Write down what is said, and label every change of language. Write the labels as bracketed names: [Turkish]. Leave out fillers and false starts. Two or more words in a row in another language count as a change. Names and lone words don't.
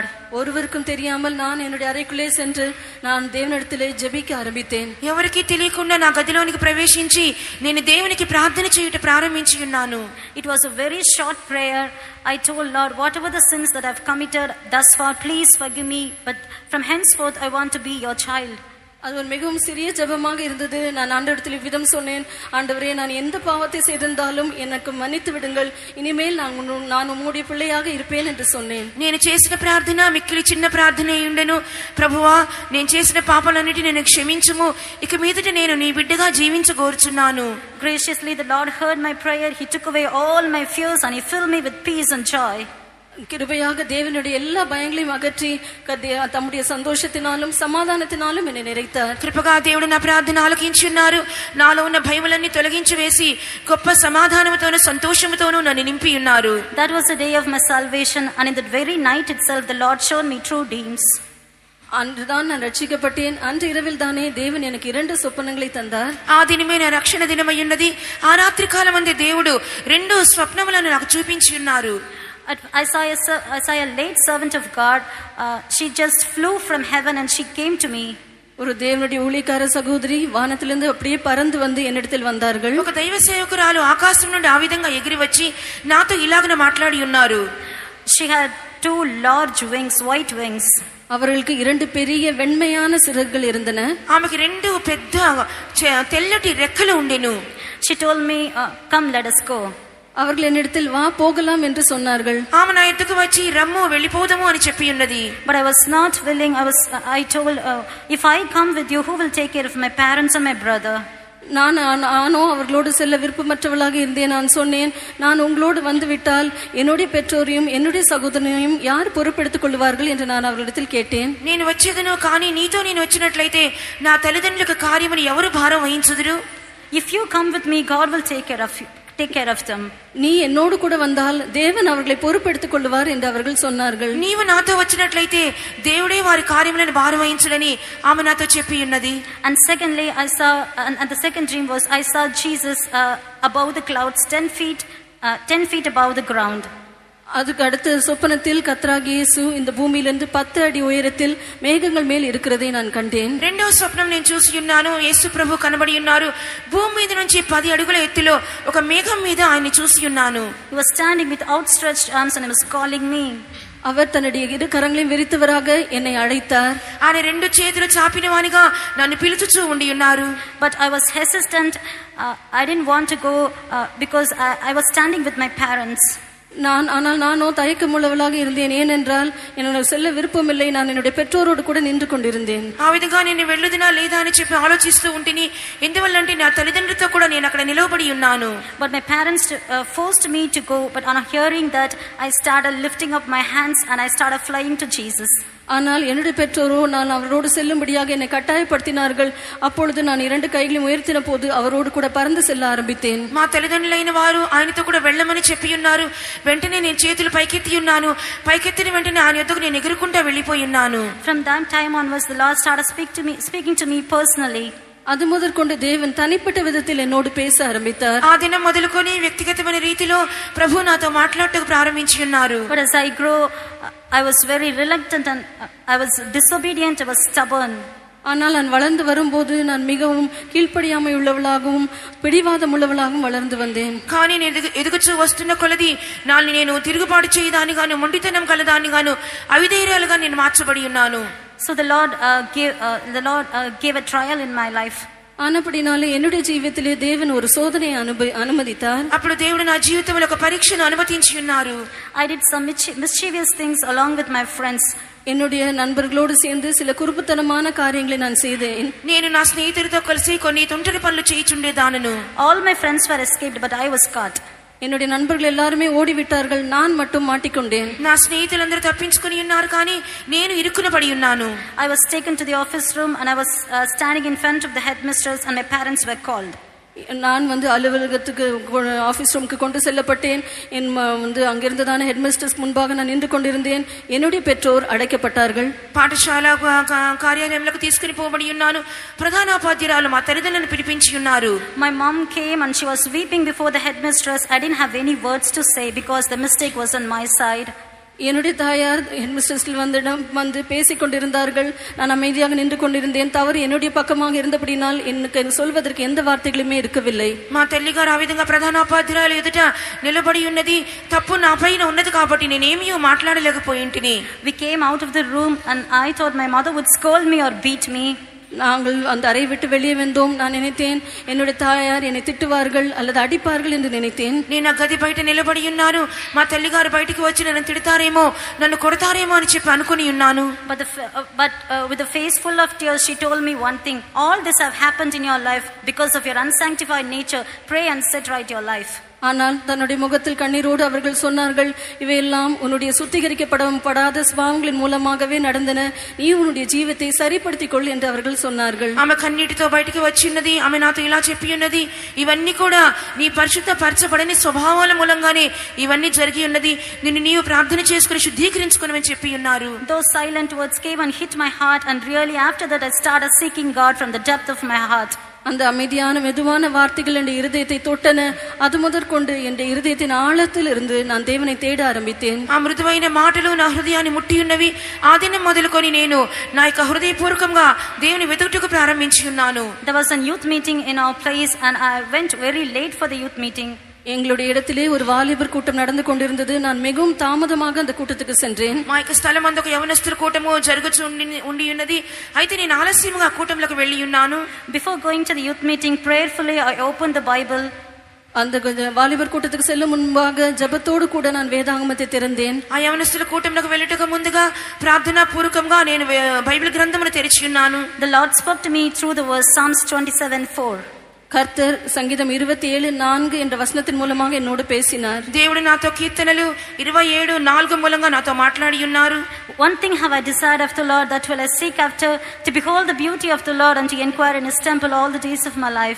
[Tamil] ஒருவருக்கும் தெரியாமல் நான் என்னுடைய அறைக்குள்ளே சென்று நான் தேவனிடத்திலே ஜெபிக்க ஆரம்பித்தேன். [Telugu] ఎవరికి తెలియకుండా నా గదిలోనికి ప్రవేశించి నేను దేవునికి ప్రార్థన చేయుట ప్రారంభించి ఉన్నాను. [English] It was a very short prayer. I told Lord, whatever the sins that I've committed thus far, please forgive me, but from henceforth I want to be your child. [Tamil] அது ஒரு மிகவும் சிறிய ஜெபமாக இருந்தது. நான் ஆண்டவரிடத்தில் இவ்விதம் சொன்னேன், ஆண்டவரே, நான் எந்த பாவத்தை செய்திருந்தாலும் எனக்கு மன்னித்து விடுங்கள், இனிமேல் நான் உம்முடைய பிள்ளையாக இருப்பேன் என்று சொன்னேன். [Telugu] నేను చేసిన ప్రార్థన మిక్కిలి చిన్న ప్రార్థన అయ్యుండెను. ప్రభువా, నేను చేసిన పాపాలన్నిటిని నేను క్షమించుము, ఇక మీదట నేను నీ బిడ్డగా జీవించగోరుచున్నాను. [English] Graciously the Lord heard my prayer. He took away all my fears and he filled me with peace and joy. [Tamil] கிருபையாக தேவனுடைய எல்லா பயங்களையும் அகற்றி தம்முடைய சந்தோஷத்தினாலும் சமாதானத்தினாலும் என்னை நிறைத்தார். [Telugu] కృపగా దేవుడు నా ప్రార్థన ఆలకించి ఉన్నారు. నాలో ఉన్న భయములన్నీ తొలగించి వేసి గొప్ప సమాధానముతోను సంతోషముతోను నన్ను నింపి ఉన్నారు. [English] That was the day of my salvation, and in that very night itself the Lord showed me true dreams. [Tamil] அன்றுதான் நான் ரட்சிக்கப்பட்டேன். அன்று இரவில் தானே தேவன் எனக்கு 2 சொப்பனங்களை தந்தார். [Telugu] ఆ దినమే నా రక్షణ దినమై ఉన్నది. ఆ రాత్రి కాలమందే దేవుడు 2 స్వప్నములను నాకు చూపించి ఉన్నారు. [English] I saw a late servant of God. She just flew from heaven and she came to me. [Tamil] ஒரு தேவனுடைய ஊழியக்கார சகோதரி வானத்திலிருந்து அப்படியே பறந்து வந்து என்னிடத்தில் வந்தார்கள். [Telugu] ఒక దైవ సేవకురాలు ఆకాశం నుండి ఆ విధంగా ఎగిరి వచ్చి నాతో ఇలాగనే మాట్లాడి ఉన్నారు. [English] She had 2 large wings, white wings. [Tamil] அவர்களுக்கு 2 பெரிய வெண்மையான சிறகுகள் இருந்தன. [Telugu] ఆమెకి 2 పెద్ద తెల్లటి రెక్కలు ఉండెను. [English] She told me, come, let us go. [Tamil] அவர்கள் என்னிடத்தில் வா போகலாம் என்று சொன்னார்கள். [Telugu] ఆమె నా ఎద్దుకు వచ్చి రమ్ము వెళ్ళిపోదాము అని చెప్పి ఉన్నది. [English] But I was not willing. I told, if I come with you, who will take care of my parents and my brother? [Tamil] நானோ அவர்களோடு செல்ல விருப்பமற்றவளாக இருந்தேன். நான் சொன்னேன், நான் உங்களோடு வந்து விட்டால் என்னுடைய பெற்றோரையும் என்னுடைய சகோதரனையும் யார் பொறுப்பெடுத்துக் கொள்வார்கள் என்று நான் அவர்களிடத்தில் கேட்டேன். [Telugu] నేను వచ్చేదను కానీ నీతో నేను వచ్చినట్లయితే నా తల్లిదండ్రులకు కార్యమని ఎవరు భారం వహించుదురు? [English] If you come with me, God will take care of them. [Tamil] நீ என்னோடு கூட வந்தால் தேவன் அவர்களை பொறுப்பெடுத்துக் கொள்வார் என்று அவர்கள் சொன்னார்கள். [Telugu] నీవు నాతో వచ్చినట్లయితే దేవుడే వారి కార్యములను భారం వహించుడని ఆమె నాతో చెప్పి ఉన్నది. [English] And secondly, and the second dream was I saw Jesus above the clouds 10 feet above the ground. [Tamil] அதுக்கு அடுத்த சொப்பனத்தில் கர்த்தராகிய இயேசு இந்த பூமியிலிருந்து 10 அடி உயரத்தில் மேகங்கள் மேல் இருக்கிறதை நான் கண்டேன். [Telugu] రెండవ స్వప్నం నేను చూసి ఉన్నాను. యేసు ప్రభు కనబడి ఉన్నారు. భూమి మీద నుంచి 10 అడుగుల ఎత్తులో ఒక మేఘం మీద ఆయన్ని చూసి ఉన్నాను. [English] He was standing with outstretched arms and he was calling me. [Tamil] அவர் தன்னுடைய 2 கரங்களையும் விரித்தவராக என்னை அழைத்தார். [Telugu] ఆయన 2 చేతులు చాపినవానిగా నన్ను పిలుచుచూ ఉండి ఉన్నారు. [English] But I was hesitant. I didn't want to go because I was standing with my parents. [Tamil] ஆனால் நானோ தயக்கமுள்ளவளாக இருந்தேன். ஏனென்றால் என்னோட செல்ல விருப்பமில்லை. நான் என்னுடைய பெற்றோரோடு கூட நின்று கொண்டிருந்தேன். [Telugu] ఆ విధంగా నేను వెళ్ళుదినా లేదా అని చెప్పి ఆలోచిస్తూ ఉంటిని. ఎందువల్లంటే నా తల్లిదండ్రులతో కూడా నేను అక్కడ నిలవబడి ఉన్నాను. [English] But my parents forced me to go. But on hearing that, I started lifting up my hands and I started flying to Jesus. [Tamil] ஆனால் என்னுடைய பெற்றோரோ நான் அவரோடு செல்லும்படியாக என்னை கட்டாயப்படுத்தினார்கள். அப்பொழுது நான் 2 கைகளையும் உயர்த்தின போது அவரோடு கூட பறந்து செல்ல ஆரம்பித்தேன். [Telugu] మా తల్లిదండ్రులైన వారు ఆయనతో కూడా వెళ్ళమని చెప్పి ఉన్నారు. వెంటనే నేను చేతులు పైకెత్తి ఉన్నాను. పైకెత్తిన వెంటనే ఆయన యొద్దకు నేను ఎగురుకుంటా వెళ్ళిపోయి ఉన్నాను. [English] From that time onwards, the Lord started speaking to me personally. [Tamil] அது முதற்கொண்டு தேவன் தனிப்பட்ட விதத்தில் என்னோடு பேச ஆரம்பித்தார். [Telugu] ఆ దినం మొదలుకొని వ్యక్తిగతమైన రీతిలో ప్రభు నాతో మాట్లాడటకు ప్రారంభించి ఉన్నారు. [English] But as I grew, I was very reluctant and I was disobedient. I was stubborn. [Tamil] ஆனால் நான் வளர்ந்து வரும்போது நான் மிகவும் கீழ்ப்படியாமை உள்ளவளாகவும் பிடிவாதம் உள்ளவளாகவும் வளர்ந்து வந்தேன். [Telugu] కానీ నేను ఎదుగుచూ వస్తున్న కొలది నేను తిరుగుబాటు చేయదానిగాను మొండితనం కలదానిగాను అవిధేయురాలుగా నేను మార్చబడి ఉన్నాను. [English] So the Lord gave a trial in my life. [Tamil] ஆனபடினாலே என்னுடைய ஜீவிதத்திலே தேவன் ஒரு சோதனையை அனுமதித்தார். [Telugu] అప్పుడు దేవుడు నా జీవితంలో ఒక పరీక్షను అనుమతించి ఉన్నారు. [English] I did some mischievous things along with my friends. [Tamil] என்னுடைய நண்பர்களோடு சேர்ந்து சில குறும்புத்தனமான காரியங்களை நான் செய்தேன். [Telugu] నేను నా స్నేహితులతో కలిసి కొన్ని తుంటరి పనులు చేయుచుండేదానను. [English] All my friends were escaped, but I was caught. [Tamil] என்னுடைய நண்பர்கள் எல்லாருமே ஓடிவிட்டார்கள். நான் மட்டும் மாட்டிக்கொண்டேன். [Telugu] నా స్నేహితులందరూ తప్పించుకొని ఉన్నారు కానీ నేను ఇరుక్కున పడి ఉన్నాను. [English] I was taken to the office room and I was standing in front of the headmistress and my parents were called. [Tamil] நான் அலுவலகத்துக்கு [English] office roomukku [Tamil] கொண்டு செல்லப்பட்டேன். அங்கிருந்ததான ஹெட்மிஸ்டர்ஸ் முன்பாக நான் நின்று கொண்டிருந்தேன். என்னுடைய பெற்றோர் அடைக்கப்பட்டார்கள். [Telugu] పాఠశాల కార్యాలయంలోకి తీసుకుని పోబడి ఉన్నాను. ప్రధానోపాధ్యాయురాలు మా తల్లిదండ్రులను పిలిపించి ఉన్నారు. [English] My mom came and she was weeping before the headmistress. I didn't have any words to say because the mistake was on my side. [Tamil] என்னுடைய தாயார் ஹெட்மிஸ்டர்ஸில் வந்து பேசிக் கொண்டிருந்தார்கள். நான் அமைதியாக நின்று கொண்டிருந்தேன். தவறு என்னுடைய பக்கமாக இருந்தபடினால் எனக்கு சொல்வதற்கு எந்த வார்த்தைகளுமே இருக்கவில்லை. [Telugu] మా తల్లి గారు ఆ విధంగా ప్రధానోపాధ్యాయురాలు ఎదుట నిలబడి ఉన్నది. తప్పు నా పైన ఉన్నది కాబట్టి నేనేమీ మాట్లాడలేకపోయింటిని. [English] We came out of the room and I thought my mother would scold me or beat me. [Tamil] நாங்கள் அந்த அறை விட்டு வெளியே வந்தோம். நான் நினைத்தேன் என்னுடைய தாயார் என்னை திட்டுவார்கள் அல்லது அடிப்பார்கள் என்று நினைத்தேன். [Telugu] నేను గది బయట నిలబడి ఉన్నాను. మా తల్లి గారు బయటికి వచ్చి నన్ను తిడతారేమో నన్ను కొడతారేమో అని చెప్పి అనుకుని ఉన్నాను. [English] But with a face full of tears she told me one thing. All this have happened in your life because of your unsanctified nature. Pray and set right your life. [Tamil] ஆனால் தன்னுடைய முகத்தில் கண்ணீரோடு அவர்கள் சொன்னார்கள், இவையெல்லாம் உன்னுடைய சுத்திகரிக்கப்படாத சுபாவங்களின் மூலமாகவே நடந்தன. நீ உன்னுடைய ஜீவித்தை சரிப்படுத்திக் கொள் என்று அவர்கள் சொன்னார்கள். [Telugu] ఆమె కన్నీటితో బయటికి వచ్చినది. ఆమె నాతో ఇలా చెప్పి ఉన్నది, ఇవన్నీ కూడా నీ పరిశుద్ధ పరచబడని స్వభావాల మూలంగానే ఇవన్నీ జరిగి ఉన్నది. నిన్ను నీవు ప్రార్థన చేసుకుని శుద్ధీకరించుకోమని చెప్పి ఉన్నారు. [English] Those silent words came and hit my heart, and really after that I started seeking God from the depth of my heart. [Tamil] அந்த அமைதியான மெதுவான வார்த்தைகள் என் இருதயத்தை தொட்டன. அது முதற்கொண்டு என் இருதயத்தின் ஆழத்தில் இருந்து நான் தேவனை தேட ஆரம்பித்தேன். [Telugu] ఆ మృదువైన మాటలు నా హృదయాన్ని ముట్టి ఉన్నవి. ఆ దినం మొదలుకొని నేను నా యొక్క హృదయపూర్వకంగా దేవుని వెతుకుటకు ప్రారంభించి ఉన్నాను. [English] There was a youth meeting in our place and I went very late for the youth meeting. [Tamil] எங்களுடைய இடத்திலே ஒரு வாலிபர் கூட்டம் நடந்து கொண்டிருந்தது. நான் மிகவும் தாமதமாக அந்த கூட்டத்துக்கு சென்றேன். [Telugu] మా యొక్క స్థలం అందు ఒక యవనస్తుల కూటము జరుగుచు ఉండి ఉన్నది. అయితే నేను ఆలస్యంగా కూటంలోకి వెళ్ళి ఉన్నాను. [English] Before going to the youth meeting, prayerfully I opened the Bible. [Tamil] அந்த வாலிபர் கூட்டத்துக்கு செல்லும் முன்பாக ஜெபத்தோடு கூட நான் வேதாகமத்தை திறந்தேன். [Telugu] ఆ యవనస్తుల కూటంలోకి వెళ్ళటకు ముందుగా ప్రార్థనా పూర్వకంగా నేను బైబిల్ గ్రంథమును తెరిచి ఉన్నాను. [English] The Lord spoke to me through the verse Psalms 27:4. [Tamil] கர்த்தர் சங்கீதம் 27:4 என்ற வசனத்தின் மூலமாக என்னோடு பேசினார். [Telugu] దేవుడు నాతో కీర్తనలు 27:4 మూలంగా నాతో మాట్లాడి ఉన్నారు. [English] One thing have I desired of the Lord, that will I seek after, to behold the beauty of the Lord and to inquire in his temple all the days of my life.